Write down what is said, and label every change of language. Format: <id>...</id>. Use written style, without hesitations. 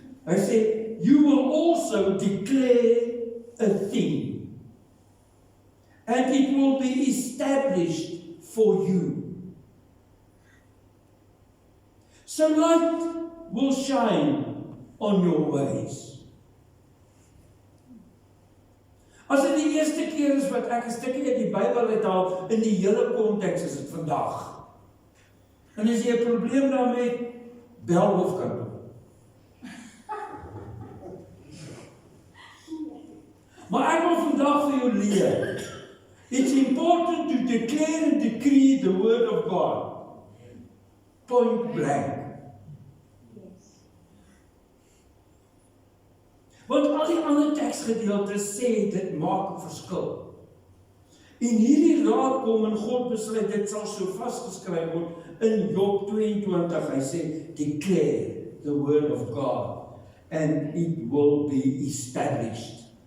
<af>Hy sê,</af> <en>you will also declare a thing, and it will be established for you. So light will shine on your ways.</en> <af>As dit die eerste keer is wat ek 'n stukkie uit die Bybel uithaal, in die hele konteks is dit vandag. En as jy 'n probleem daarmee het, bel hoofkantoor. Maar ek wil vandag vir jou leer.</af> <en>It's important to declare and decree the word of God. Point blank.</en> <af>Want al die ander teksgedeeltes sê dit maak 'n verskil. En hierdie raad kom en God besluit dit sal so vasgeskryf word in Job 22. Hy sê,</af> <en>declare the word of God and it will be established.</en>